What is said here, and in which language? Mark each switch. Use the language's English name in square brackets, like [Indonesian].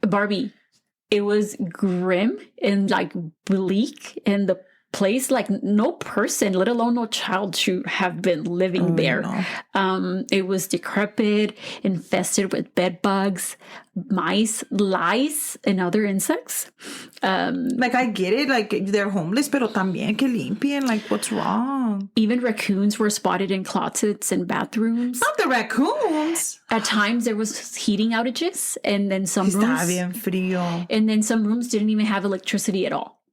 [English] Barbie, it was grim and like bleak, and the place, like no person, let alone no child, should have been living there. No. It was decrepit, infested with bed bugs, mice, lice, and other insects. Like I get it, like they're homeless, [Spanish] pero también que limpien. [English] Like what's wrong? Even raccoons were spotted in closets and bathrooms. Not the raccoons. At times there was heating outages, and then some [Spanish] Está bien frío. [English] And then some rooms didn't even have electricity at all.